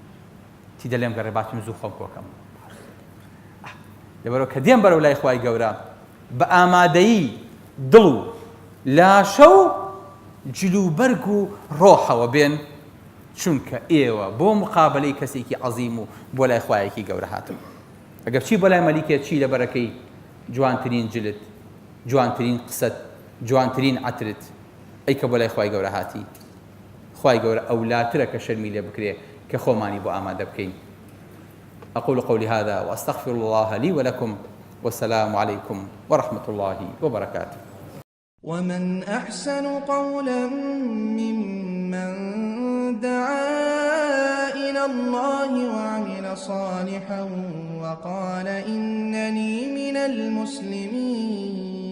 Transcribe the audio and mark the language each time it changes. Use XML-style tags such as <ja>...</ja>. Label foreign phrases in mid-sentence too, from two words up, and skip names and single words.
<ckb>تی دەڵێم گەڕێ باتم زوو خۆم کۆکەم. لەبەرەوە کە دێم بەرەو لای خوای گەورە بە ئامادەیی دڵ و لاشە و جلوبەرگ و ڕۆحەوە بێن، چونکە ئێوە بۆ مقابلەی کەسێکی عەزیم و بۆ لای خوایەکی گەورە هاتن. ئەگەر چی بۆ لای مەلیکێت چی لەبەرەکەی جوانترین جلت، جوانترین قسەت، جوانترین عەترت، ئەی کە بۆ لای خوای گەورە هاتی. خوای گەورە ئەولاترە کە شەرمی لێ بکرێ کە خۆمانی بۆ ئامادە بکەین.</ckb> <ar>أقول قولي هذا وأستغفر الله لي ولكم والسلام عليكم ورحمة الله وبركاته. ومن أحسن قولا ممن دعا إلى الله وعمل صالحا وقال إنني من المسلمين.</ar>